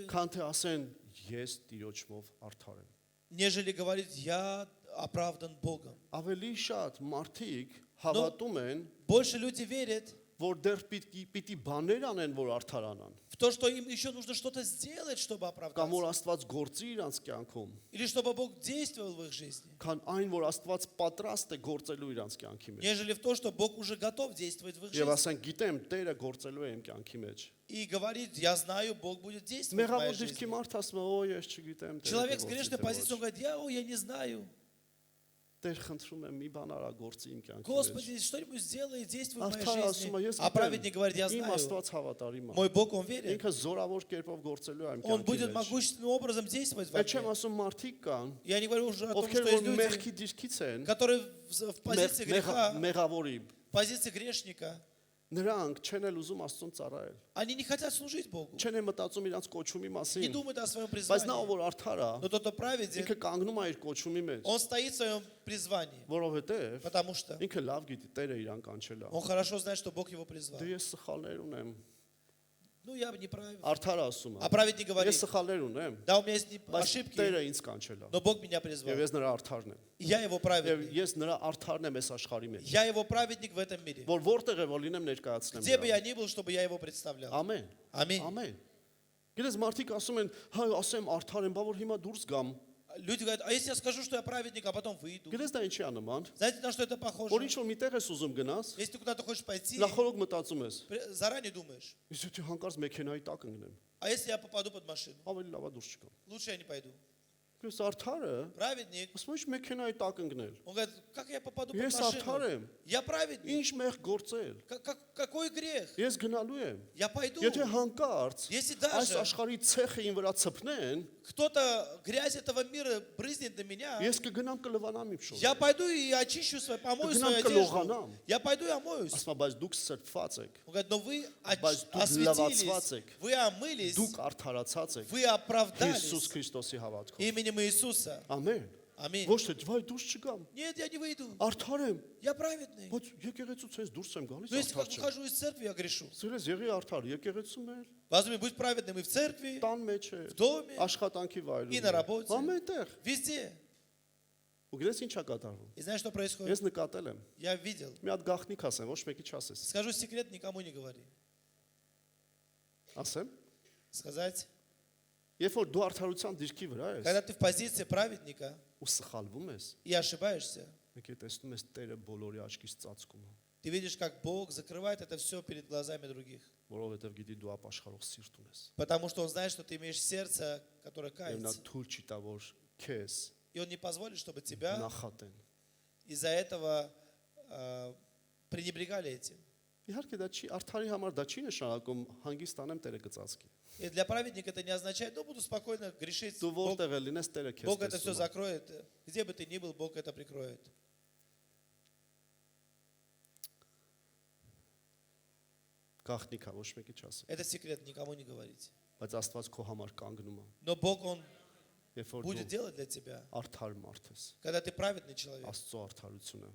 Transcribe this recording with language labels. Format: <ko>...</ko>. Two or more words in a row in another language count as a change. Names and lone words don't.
<hy>Քան թե ասեն, ես Տիրոջով արդար եմ։</hy> <ru>нежели говорить, я оправдан Богом.</ru> <hy>Ավելի շատ մարդիկ հավատում են,</hy> <ru>Больше люди верят,</ru> <hy>որ դեռ պիտի բաներ անեն, որ արդարանան,</hy> <ru>в то, что им еще нужно что-то сделать, чтобы</ru> <hy>կամ</hy> <ru>оправдаться.</ru> <hy>որ Աստված գործի իրանց կյանքում,</hy> <ru>Или чтобы Бог действовал в их жизни.</ru> <hy>քան այն, որ Աստված պատրաստ է գործելու իրանց кյանքի մեջ։</hy> <ru>Нежели в то, что Бог уже готов действовать в их</ru> <hy>Եվ</hy> <ru>жизни.</ru> <hy>ասենք, գիտեմ, Տերը գործելու է իմ կյանքի մեջ։</hy> <ru>И говорит, я знаю, Бог будет действовать в моей</ru> <hy>Մեղավոր դիրքի</hy> <ru>жизни.</ru> <hy>մարդ ասում է, «Օ, ես չգիտեմ»։ Տերը</hy> <ru>Человек с</ru> <hy>կգործի,</hy> <ru>грешной</ru> <hy>թե</hy> <ru>позицией, он</ru> <hy>ոչ։</hy> <ru>говорит, я не знаю.</ru> <hy>Տեր խնդրում եմ մի бан արա գործի իմ кյանքի մեջ։</hy> <ru>Господи, что-нибудь сделай, действуй в моей</ru> <hy>Արդարը ասում է,</hy> <ru>жизни.</ru> <hy>ես</hy> <ru>А праведник говорит, я</ru> <hy>իմ</hy> <ru>знаю,</ru> <hy>Աստված հավատարիմ է։</hy> <ru>мой Бог, Он верен.</ru> <hy>Ինքը զորավոր կերպով գործելու է իմ</hy> <ru>Он</ru> <hy>կյանքի</hy> <ru>будет</ru> <hy>մեջ։</hy> <ru>могущественным образом действовать во</ru> <hy>Այդ չեմ</hy> <ru>мне.</ru> <hy>ասում մարդիկ կան,</hy> <ru>Я не говорю уже о том,</ru> <hy>ովքեր</hy> <ru>что</ru> <hy>որ</hy> <ru>есть люди,</ru> <hy>մեղքի դիրքից են,</hy> <ru>которые в позиции греха,</ru> <hy>մեղավորի,</hy> <ru>в позиции грешника,</ru> <hy>նրանք չեն էլ ուզում Աստծուն ծառայել։</hy> <ru>они не хотят служить Богу,</ru> <hy>Չեն էլ մտածում իրանց կոչումի</hy> <ru>не</ru> <hy>մասին։</hy> <ru>думают о своем</ru> <hy>Բայց նա ով</hy> <ru>призвании.</ru> <hy>որ արդար է,</hy> <ru>Но тот, кто праведен,</ru> <hy>ինքը կանգնում է իր կոչումի մեջ,</hy> <ru>он стоит в своем призвании,</ru> <hy>որովհետև</hy> <ru>потому что</ru> <hy>ինքը լավ գիտի Տերը իրան կանչել է։</hy> <ru>он хорошо знает, что Бог его призвал.</ru> <hy>Դե ես սխալներ ունեմ։</hy> <ru>Ну, я бы не правил.</ru> <hy>Արդարը ասում</hy> <ru>А</ru> <hy>է։</hy> <ru>праведник говорит,</ru> <hy>Ես սխալներ ունեմ,</hy> <ru>да, у меня есть</ru> <hy>բայց</hy> <ru>ошибки,</ru> <hy>Տերը ինձ կանչել է։</hy> <ru>но Бог меня призвал.</ru> <hy>Եվ ես նրա արդարն եմ։</hy> <ru>И я его</ru> <hy>Եվ</hy> <ru>праведник.</ru> <hy>ես նրա արդարն եմ այս աշխարհի մեջ։</hy> <ru>Я его праведник в этом мире.</ru> <hy>Որ որտեղ է որ լինեմ ներկայացնեմ։</hy> <ru>Где бы</ru> <hy>նրան։</hy> <ru>я ни был, чтобы я его представлял.</ru> <hy>Ամեն։</hy> <ru>Аминь.</ru> <hy>Ամեն։ Գիտես մարդիկ ասում են, հա, ասեմ արդար եմ, բա որ հիմա դուրս գամ։</hy> <ru>Люди говорят, а если я скажу, что я праведник, а потом выйду?</ru> <hy>Գիտես դա ինչի է նման։</hy> <ru>Знаете, на что это</ru> <hy>Որ</hy> <ru>похоже?</ru> <hy>ինչ որ միտեղ ես ուզում գնաս,</hy> <ru>Если ты куда-то хочешь пойти,</ru> <hy>նախորդ մտածում ես։</hy> <ru>заранее думаешь,</ru> <hy>Իսկ եթե հանկարծ մեքենայի տակ ընկնեմ,</hy> <ru>а если я попаду под машину?</ru> <hy>ավելի լավ է դուրս չգամ։</hy> <ru>Лучше я не пойду.</ru> <hy>Գիտես արդարը,</hy> <ru>Праведник,</ru> <hy>ասում է մեքենայի տակ ընկնել։</hy> <ru>он говорит, как я попаду под</ru> <hy>Ես արդար</hy> <ru>машину?</ru> <hy>եմ։</hy> <ru>Я праведник.</ru> <hy>Ինչ մեղ գործել։</hy> <ru>Какой грех?</ru> <hy>Ես գնալու եմ։</hy> <ru>Я пойду.</ru> <hy>Եթե հանկարծ</hy> <ru>Если</ru> <hy>այս</hy> <ru>даже</ru> <hy>աշխարհի ցեխը ին վրա ցփնեն,</hy> <ru>кто-то грязь этого мира брызнет на меня,</ru> <hy>ես կգնամ կլվանամ իմ շորը։</hy> <ru>я пойду и очищу свою, помою</ru> <hy>Գնամ</hy> <ru>свою</ru> <hy>կլողանամ։</hy> <ru>одежду. Я пойду и омоюсь.</ru> <hy>Ասում է, բայց դուք սրբված եք,</hy> <ru>Он говорит, но вы</ru> <hy>Բայց դուք</hy> <ru>осветились,</ru> <hy>լվացված եք,</hy> <ru>вы омылись,</ru> <hy>դուք արդարացած եք</hy> <ru>вы оправдались</ru> <hy>Հիսուս Քրիստոսի հավատքով։</hy> <ru>именем Иисуса.</ru> <hy>Ամեն։</hy> <ru>Аминь.</ru> <hy>Ոչ թե վայ դուրս չգամ,</hy> <ru>Нет, я не выйду.</ru> <hy>արդար եմ,</hy> <ru>Я праведный.</ru> <hy>բայց եկեղեցուց ես դուրս եմ գալիս</hy> <ru>Но если</ru> <hy>արդար</hy> <ru>как</ru> <hy>չեմ։</hy> <ru>выхожу из церкви, я грешу.</ru> <hy>Սիրես եղի արդար, եկեղեցում էր,</hy> <ru>Возможно, будь праведным и в церкви,</ru> <hy>տան մեջ էր,</hy> <ru>в доме,</ru> <hy>աշխատանքի վայրում։</hy> <ru>И на работе.</ru> <hy>Ամենտեղ։</hy> <ru>везде.</ru> <hy>Ու գիտես ինչա կատարվում։</hy> <ru>И знаешь, что происходит?</ru> <hy>Ես նկատել եմ։</hy> <ru>Я видел.</ru> <hy>Մի հատ գաղտնիք ասեմ, ոչ մեկի չասես։</hy> <ru>Скажу секрет, никому не говори.</ru> <hy>Ասեմ,</hy> <ru>Сказать,</ru> <hy>երբ որ դու արդարության դիրքի վրա ես</hy> <ru>когда ты в позиции праведника</ru> <hy>ու սխալվում ես,</hy> <ru>и ошибаешься,</ru> <hy>եկե տեսնում ես Տերը բոլորի աչքից ծածկում է,</hy> <ru>ты видишь, как Бог закрывает это все перед глазами других.</ru> <hy>որովհետև գիտի դու ապաշխարող սիրտ ունես։</hy> <ru>Потому что Он знает, что ты имеешь сердце, которое</ru> <hy>Եվ նա</hy> <ru>кается.</ru> <hy>թույլ չի տա որ քեզ</hy> <ru>И Он не позволит, чтобы тебя</ru> <hy>նախատեն։</hy> <ru>из-за этого пренебрегали этим.</ru> <hy>Իհարկե դա չի արդարի համար դա չի նշանակում հանգիստանեմ Տերը կծածկի։</hy> <ru>И для праведника это не означает, ну, буду спокойно грешить.</ru> <hy>Դու</hy> <ru>Бог,</ru> <hy>որտեղ էլ լինես Տերը քեզ</hy> <ru>Бог это все</ru> <hy>տեսնում է։</hy> <ru>закроет. Где бы ты ни был, Бог это прикроет.</ru> <hy>Գաղտնիքա ոչ մեկի չասի։</hy> <ru>Это секрет, никому не говорите.</ru> <hy>Բայց Աստված քո համար կանգնում է։</hy> <ru>Но Бог, Он</ru> <hy>Երբ որ</hy> <ru>будет</ru> <hy>դու</hy> <ru>делать для тебя,</ru> <hy>արդար մարդ ես,</hy> <ru>когда ты праведный человек,</ru> <hy>Աստծո արդարությունը։</hy>